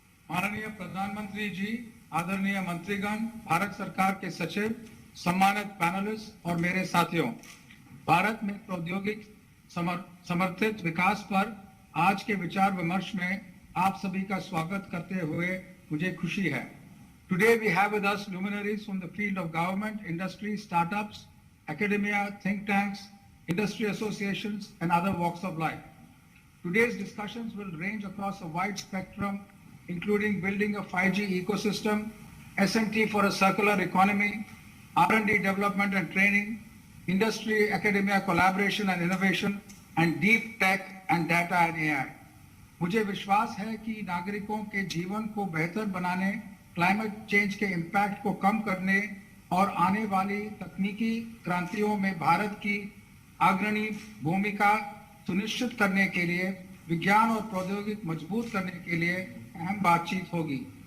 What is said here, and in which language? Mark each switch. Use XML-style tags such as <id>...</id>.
<hi>माननीय प्रधानमंत्री जी, आदरणीय मंत्रीगण, भारत सरकार के सचिव, सम्मानित पैनलिस्ट और मेरे साथियों, भारत में प्रौद्योगिक समर्थित विकास पर आज के विचार विमर्श में आप सभी का स्वागत करते हुए मुझे खुशी है।</hi> <en>Today we have with us luminaries from the field of government, industry, startups, academia, think tanks, industry associations, and other walks of life. Today's discussions will range across a wide spectrum, including building a 5G ecosystem, S&T for a circular economy, R&D development and training, industry, academia collaboration and innovation, and deep tech and data and AI.</en> <hi>मुझे विश्वास है कि नागरिकों के जीवन को बेहतर बनाने, क्लाइमेट चेंज के इम्पैक्ट को कम करने और आने वाली तकनीकी क्रांतियों में भारत की अग्रणी भूमिका सुनिश्चित करने के लिए विज्ञान और प्रौद्योगिकी मजबूत करने के लिए अहम बातचीत होगी।</hi>